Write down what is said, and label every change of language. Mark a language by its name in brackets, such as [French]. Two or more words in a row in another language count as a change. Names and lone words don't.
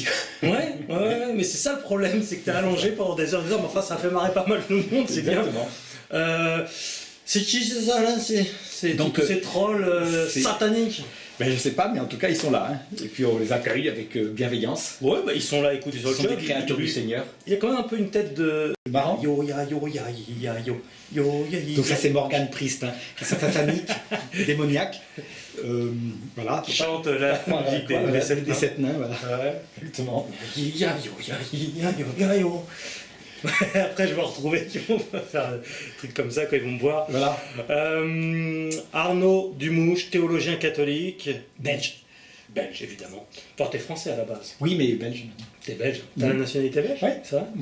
[French] Ouais, mais c'est ça le problème, c'est que t'es allongé pendant des heures, mais enfin ça fait marrer pas mal tout le monde, c'est bien. Exactement. C'est qui c'est ça là? C'est Donc, tous ces trolls c'est- sataniques. Ben, je sais pas, mais en tout cas, ils sont là. Hein. Et puis on les accueille avec bienveillance. Ouais, bah ils sont là, écoute, ils ont Ils le sont job. des créatures du Seigneur. Il y a quand même un peu une tête de. C'est marrant. Yo ya yo ya ya yo yo ya ya. Donc ça c'est Morgane Priest, hein, qui est satanique, démoniaque. Voilà. Qui chante la musique des sept nains, voilà. Ouais. Exactement. Ya yo ya ya yo ya yo. Après je vais retrouver qui vont faire des trucs comme ça quand ils vont me voir. Voilà. Arnaud Dumouche, théologien catholique. Belge. Belge évidemment. Enfin, t'es français à la base. Oui, mais belge. T'es belge. T'as la nationalité belge? Ouais. Ça va?